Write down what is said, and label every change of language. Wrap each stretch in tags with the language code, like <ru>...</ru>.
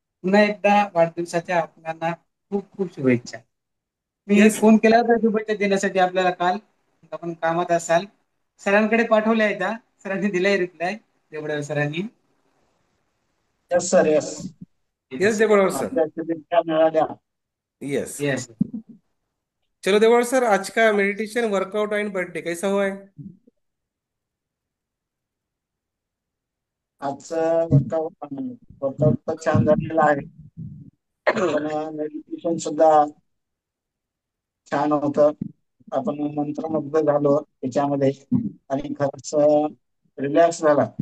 <mr>पुन्हा एकदा वाढदिवसाच्या आपल्याला खूप खूप शुभेच्छा. मी</mr> <en>Yes.</en> <mr>फोन केला होता शुभेच्छा देण्यासाठी आपल्याला काल. आपण कामात असाल. सरांकडे पाठवल्या आहेत हा. सरांनी दिलाय रिप्लाय, देवडा सरांनी.</mr> <en>Yes sir, yes. Yes yes.</en> <mr>देवड़ sir. आपल्या शुभेच्छा मिळाल्या.</mr> <en>Yes. Yes.</en> <hi>चलो देवड़ सर, आज का मेडिटेशन वर्कआउट एंड बर्थडे कैसा हुआ है?</hi> <mr>आजचं वर्कआउट वर्कआउट तर छान झालेलं आहे. पण मेडिटेशन सुद्धा छान होतं. आपण मंत्रमुग्ध झालो त्याच्यामध्ये. आणि खरंच रिलॅक्स झाला.</mr>